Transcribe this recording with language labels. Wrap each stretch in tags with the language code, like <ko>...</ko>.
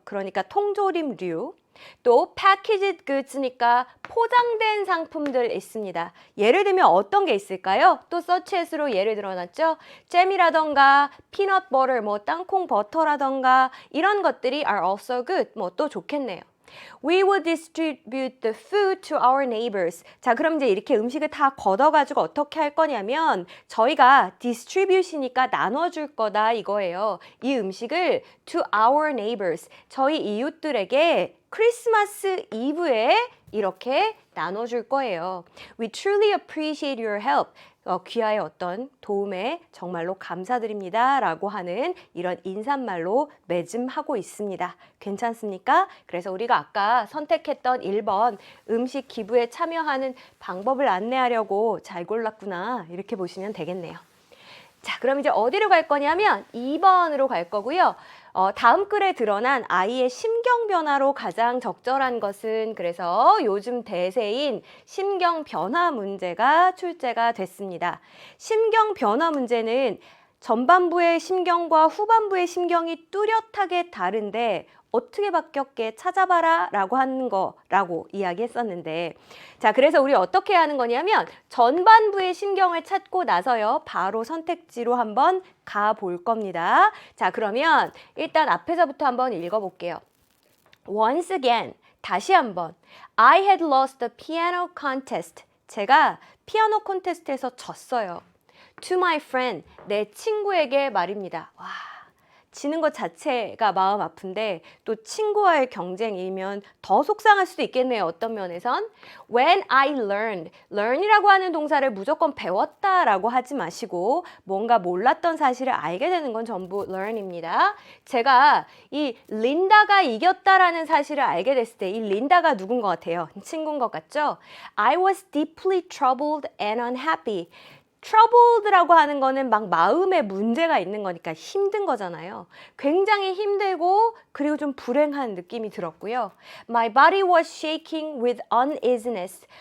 <ko>그러니까 통조림류. 또</ko> <en>packaged goods</en> <ko>니까 포장된 상품들 있습니다. 예를 들면 어떤 게 있을까요? 또 such as로 예를 들어놨죠. 잼이라던가 peanut butter, 뭐 땅콩 버터라던가 이런 것들이</ko> <en>are also good.</en> <ko>뭐 또 좋겠네요.</ko> <en>We will distribute the food to our neighbors.</en> <ko>자, 그럼 이제 이렇게 음식을 다 걷어가지고 어떻게 할 거냐면 저희가 distribute이니까 나눠줄 거다 이거예요. 이 음식을</ko> <en>to our neighbors.</en> <ko>저희 이웃들에게 크리스마스 이브에 이렇게 나눠줄 거예요.</ko> <en>We truly appreciate your help.</en> <ko>귀하의 어떤 도움에 정말로 감사드립니다 라고 하는 이런 인사말로 맺음하고 있습니다. 괜찮습니까? 그래서 우리가 아까 선택했던 1번 음식 기부에 참여하는 방법을 안내하려고 잘 골랐구나 이렇게 보시면 되겠네요. 자, 그럼 이제 어디로 갈 거냐면 2번으로 갈 거고요. 다음 글에 드러난 아이의 심경 변화로 가장 적절한 것은 그래서 요즘 대세인 심경 변화 문제가 출제가 됐습니다. 심경 변화 문제는 전반부의 심경과 후반부의 심경이 뚜렷하게 다른데 어떻게 바뀌었게 찾아봐라 라고 하는 거라고 이야기했었는데, 자, 그래서 우리 어떻게 하는 거냐면 전반부의 심경을 찾고 나서요 바로 선택지로 한번 가볼 겁니다. 자, 그러면 일단 앞에서부터 한번 읽어볼게요.</ko> <en>Once again,</en> <ko>다시 한번.</ko> <en>I had lost the piano contest.</en> <ko>제가 피아노 콘테스트에서 졌어요.</ko> <en>To my friend,</en> <ko>내 친구에게 말입니다. 와, 지는 것 자체가 마음 아픈데 또 친구와의 경쟁이면 더 속상할 수도 있겠네요. 어떤 면에선.</ko> <en>When I learned,</en> <ko>learn이라고 하는 동사를 무조건 배웠다라고 하지 마시고 뭔가 몰랐던 사실을 알게 되는 건 전부 learn입니다. 제가 이 린다가 이겼다라는 사실을 알게 됐을 때 이 린다가 누군 것 같아요? 친구인 것 같죠?</ko> <en>I was deeply troubled and unhappy.</en> <ko>troubled라고 하는 거는 막 마음에 문제가 있는 거니까 힘든 거잖아요. 굉장히 힘들고 그리고 좀 불행한 느낌이 들었고요.</ko> <en>My body was shaking with uneasiness.</en>